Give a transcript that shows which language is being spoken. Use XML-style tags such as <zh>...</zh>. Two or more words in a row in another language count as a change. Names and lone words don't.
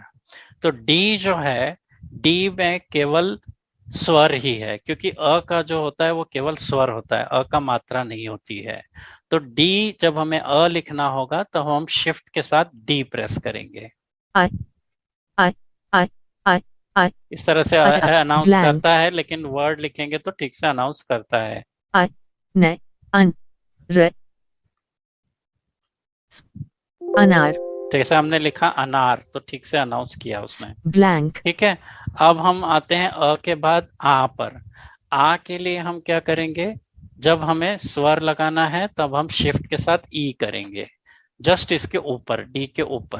<hi>तो डी जो है, डी में केवल स्वर ही है, क्योंकि अ का जो होता है वो केवल स्वर होता है, अ का मात्रा नहीं होती है। तो डी जब हमें अ लिखना होगा तो हम शिफ्ट के साथ डी प्रेस करेंगे। आई आई आई आई आई इस तरह से अनाउंस Blank. करता है, लेकिन वर्ड लिखेंगे तो ठीक से अनाउंस करता है। न अन र अनार जैसे हमने लिखा अनार, तो ठीक से अनाउंस किया उसने। Blank. ठीक है, अब हम आते हैं अ के बाद आ पर। आ के लिए हम क्या करेंगे, जब हमें स्वर लगाना है तब हम शिफ्ट के साथ ई करेंगे, जस्ट इसके ऊपर, डी के ऊपर।</hi>